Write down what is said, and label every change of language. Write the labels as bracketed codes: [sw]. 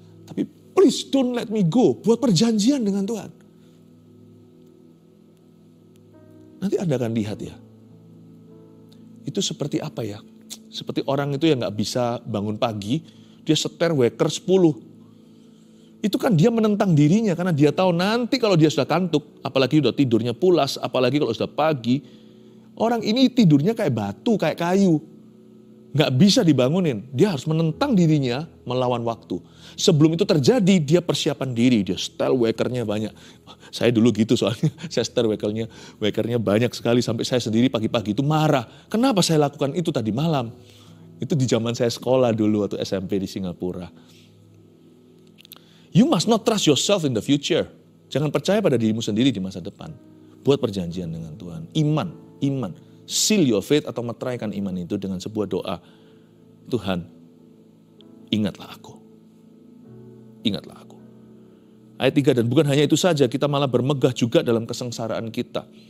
[id] Tapi [en] please don't let me go. [id] Buat perjanjian dengan Tuhan. Nanti Anda akan lihat ya. Itu seperti apa ya? Seperti orang itu yang gak bisa bangun pagi, dia seter waker 10. Itu kan dia menentang dirinya karena dia tahu nanti kalau dia sudah kantuk, apalagi sudah tidurnya pulas, apalagi kalau sudah pagi, orang ini tidurnya kayak batu, kayak kayu. Gak bisa dibangunin, dia harus menentang dirinya melawan waktu. Sebelum itu terjadi, dia persiapan diri, dia setel wakernya banyak. Saya dulu gitu soalnya, saya setel wakernya banyak sekali sampai saya sendiri pagi-pagi itu marah. Kenapa saya lakukan itu tadi malam? Itu di zaman saya sekolah dulu waktu SMP di Singapura. [en] You must not trust yourself in the future. [id] Jangan percaya pada dirimu sendiri di masa depan. Buat perjanjian dengan Tuhan. Iman. [en] Seal your faith [id] atau meteraikan iman itu dengan sebuah doa. Tuhan, ingatlah aku. Ingatlah aku. Ayat 3, dan bukan hanya itu saja, kita malah bermegah juga dalam kesengsaraan kita.